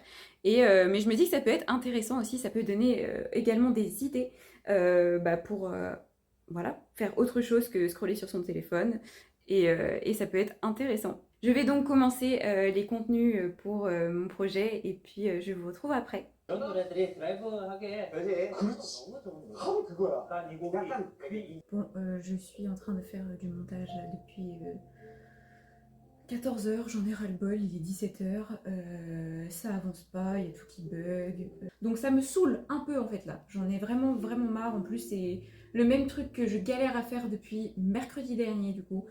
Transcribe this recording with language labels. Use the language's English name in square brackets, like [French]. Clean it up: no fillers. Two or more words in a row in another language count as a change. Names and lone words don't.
[French] Et, mais je me dis que ça peut être intéressant aussi, ça peut donner également des idées pour voilà, faire autre chose que scroller sur son téléphone. Et ça peut être intéressant. Je vais donc commencer les contenus pour mon projet et puis je vous retrouve après. [Korean] 이런 노래들이 드라이브하게 그렇지. 너무 좋은 거야. 하면 그거야. 약간 이 곡이 약간 [French] Bon, je suis en train de faire du montage là, depuis 14 heures, j'en ai ras-le-bol, il est 17 heures, ça avance pas, il y a tout qui bug. Donc ça me saoule un peu en fait là, j'en ai vraiment marre, en plus c'est le même truc que je galère à faire depuis mercredi dernier du coup.